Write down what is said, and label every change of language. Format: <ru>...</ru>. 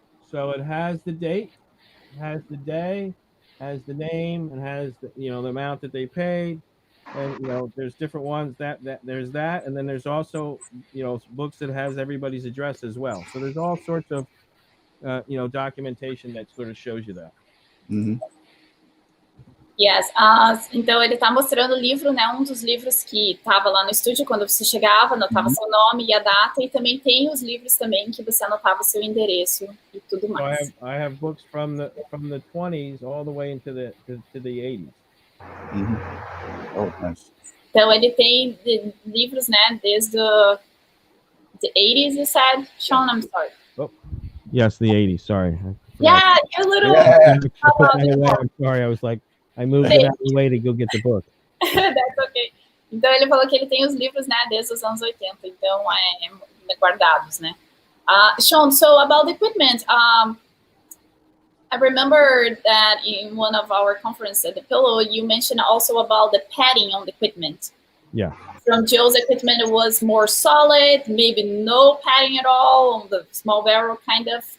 <en>So it has the date, has the day, has the name, and has the amount that they paid. And there's different ones that there's that, and then there's also books that has everybody's address as well. So there's all sorts of documentation that sort of shows you that. Yes.</en> <pt>Então ele está mostrando o livro, né? Um dos livros que estava lá no estúdio quando você chegava, anotava seu nome e a data, e também tem os livros também que você anotava seu endereço e tudo mais.</pt> <en>So I have books from the 20s all the way into the 80s. Oh, nice.</en> <pt>Então ele tem livros, né? Desde</pt> <en>the 80s, you said, Sean. I'm sorry. Oh, yes, the 80s. Sorry. Yeah, you're little. I'm sorry. I was like, I moved it out of the way to go get the book. That's okay.</en> <pt>Então ele falou que ele tem os livros, né, desde os anos 80, então guardados, né?</pt> <en>Sean, so about the equipment, I remember that in one of our conferences at the Pillow, you mentioned also about the padding on the equipment. Yeah. From Joe's equipment, it was more solid, maybe no padding at all on the small barrel kind of.</en>